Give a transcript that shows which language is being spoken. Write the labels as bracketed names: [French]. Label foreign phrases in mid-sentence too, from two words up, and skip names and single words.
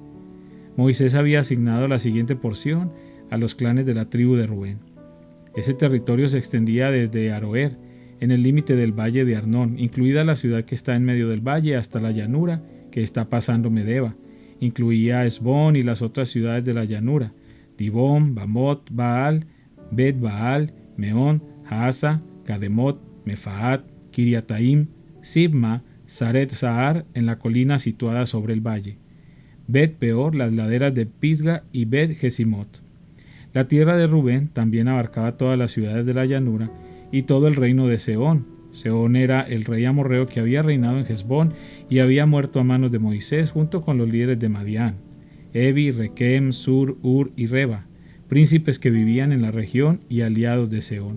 [Spanish] Moisés había asignado la siguiente porción a los clanes de la tribu de Rubén. Ese territorio se extendía desde Aroer, en el límite del valle de Arnón, incluida la ciudad que está en medio del valle, hasta la llanura que está pasando Medeba. Incluía Hesbón y las otras ciudades de la llanura, Dibón, Bamot, Baal, Bet Baal, Meón, Haasa, Kademot, Mefaat, Kiriataim, Sibma, Saret Sahar, en la colina situada sobre el valle, Bet Peor, las laderas de Pisga y Bet Gesimot. La tierra de Rubén también abarcaba todas las ciudades de la llanura y todo el reino de Sehón. Sehón era el rey amorreo que había reinado en Hesbón y había muerto a manos de Moisés junto con los líderes de Madián, Evi, Requem, Sur, Ur y Reba, príncipes que vivían en la región y aliados de Sehón.